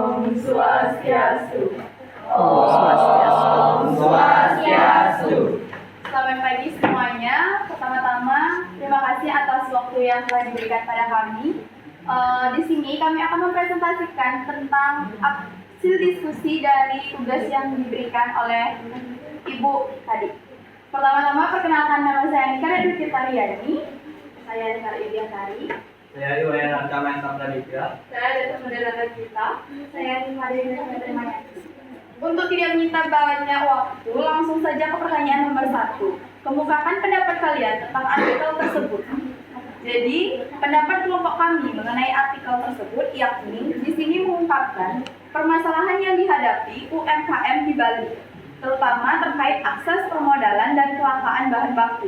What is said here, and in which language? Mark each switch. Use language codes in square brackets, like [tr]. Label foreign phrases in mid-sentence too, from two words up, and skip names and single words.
[sa] Swastiastu. Om Swastiastu. [id] Selamat pagi semuanya. Pertama-tama, terima kasih atas waktu yang telah diberikan pada kami. Di sini kami akan mempresentasikan tentang hasil diskusi dari tugas yang diberikan oleh Ibu tadi. Pertama-tama, perkenalkan nama saya Nika Dwi Tirtariani. Saya Nika Idiantari. Saya Iwayan Rangkamen Sabraditya. Saya Dr. Moderator kita. Saya Rimade Terima. Untuk tidak menyita banyak waktu, langsung saja ke pertanyaan nomor 1. Kemukakan pendapat kalian tentang artikel tersebut. Jadi, pendapat kelompok kami mengenai artikel tersebut yakni di sini mengungkapkan permasalahan yang dihadapi UMKM di Bali, terutama terkait akses permodalan dan kelangkaan bahan baku.